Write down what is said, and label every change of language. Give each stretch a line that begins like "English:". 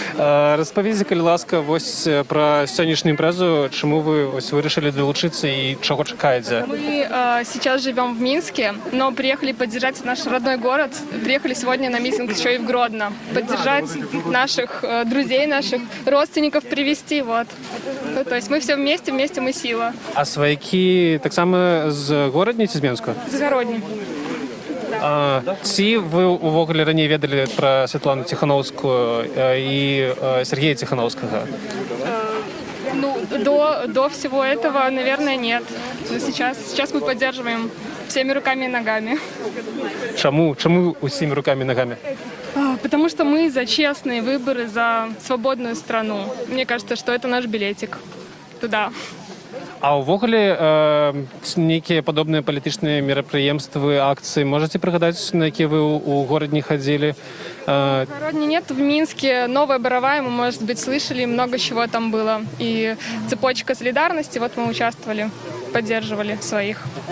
Belarusian: Распавядзіце, калі ласка, вось пра сённяшнюю імпрэзу, чаму вы вось вырашылі далучыцца і чаго чакаеце?
Russian: Мы сейчас живем в Минске, но приехали поддержать наш родной город. Приехали сегодня на митинг еще и в Гродно. Поддержать наших друзей, наших родственников привести. Вот. Ну, то есть мы все вместе, вместе мы сила.
Belarusian: А сваякі таксама з горадні ці з Менска?
Russian: Загородний.
Belarusian: Ці вы увогуле раней ведалі пра Святлану Ціхановскую і Сергея Ціхановскага?
Russian: Ну, до всего этого, наверное, нет. Но сейчас мы поддерживаем всеми руками и ногами.
Belarusian: Чаму усімі руками і ногами?
Russian: Потому что мы за честные выборы, за свободную страну. Мне кажется, что это наш билетик туда.
Belarusian: А ўвогуле нейкія падобныя палітычныя мерапрыемствы, акцыі можаце прыгадаць, на якія вы ў горадні хадзілі?
Russian: В Городне нет, в Минске Новая Боровая, мы, может быть, слышали, много чего там было. И цепочка солидарности, вот мы участвовали, поддерживали своих.